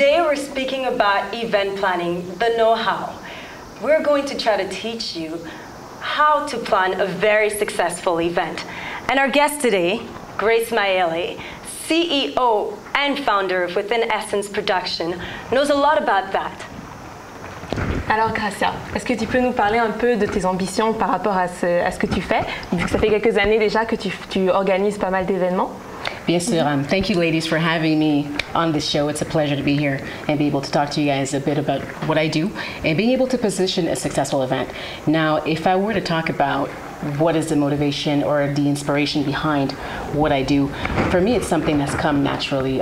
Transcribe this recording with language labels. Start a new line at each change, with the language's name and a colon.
English: we're speaking about event planning, the know-how. We're going to try to teach you how to plan a very successful event. And our guest today, Grace Maele, CEO and founder of Within Essence Production, knows a lot about that.
French: Alors Gracia, est-ce que tu peux nous parler un peu de tes ambitions par rapport à ce que tu fais, vu que ça fait quelques années déjà que tu organises pas mal d'événements? Bien sûr.
English: Thank you, ladies, for having me on this show. It's a pleasure to be here and be able to talk to you guys a bit about what I do and being able to position a successful event. Now, if I were to talk about what is the motivation or the inspiration behind what I do, for me, it's something that's come naturally.